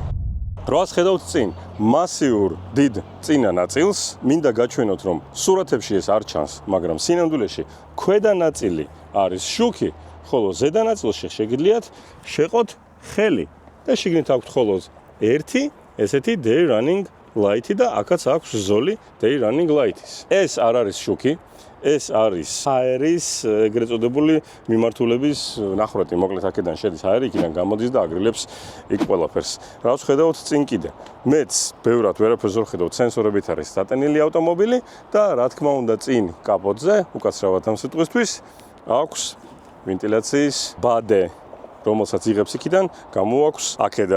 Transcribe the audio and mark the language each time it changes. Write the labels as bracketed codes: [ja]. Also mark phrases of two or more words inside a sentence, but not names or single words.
[ka] რას ხედავთ წინ? მასიურ დიდ წინა ნაწილს, მინდა გაჩვენოთ რომ სურათებში ეს არ ჩანს, მაგრამ სინამდვილეში ქვედა ნაწილი არის შუქი, ხოლო ზედა ნაწილში შეგიძლიათ შეყოთ ხელი და შიგნით აქვთ მხოლოდ ერთი ესეთი [en] day running light [ka] და აქაც აქვს ზოლი [en] day running light- [ka] ის. ეს არ არის შუქი, ეს არის აერის ეგრეთ წოდებული მიმართულების ნახრეთი, მოკლედ აქედან შედის აერი, იქიდან გამოდის და აგრილებს იქ ყველაფერს. რაც ხედავთ წინ კიდე. მეც ბევრად ვერაფერს ვერ ხედავთ, სენსორებით არის დატენილი ავტომობილი და რა თქმა უნდა წინ კაპოტზე, უკაცრავად ამ სიტყვისთვის, აქვს ვენტილაციის ბადე, რომელსაც იღებს იქიდან, გამოაქვს აქედან.